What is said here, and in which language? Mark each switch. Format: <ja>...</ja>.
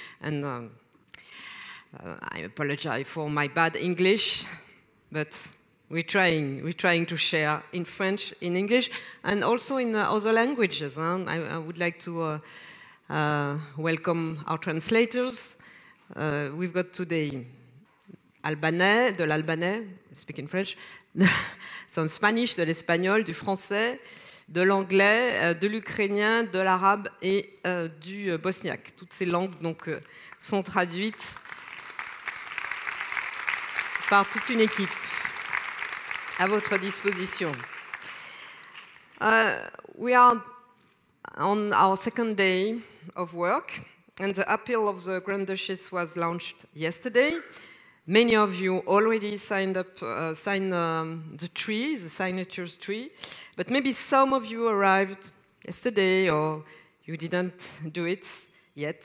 <en>And I apologize for my bad English, but we're trying to share in French, in English, and also in other languages. I would like to welcome our translators. We've got today</en> <fr>albanais, de l'albanais,</fr> <en>speak in French, some Spanish,</en> <fr>de l'espagnol, du français, de l'anglais, de l'ukrainien, de l'arabe et du bosniaque. Toutes ces langues donc, sont traduites par toute une équipe à votre disposition.</fr> <en>We are on our second day of work, and the appeal of the Grande-Duchesse was launched yesterday. Many of you already signed the signatures tree, but maybe some of you arrived yesterday or you didn't do it yet.</en>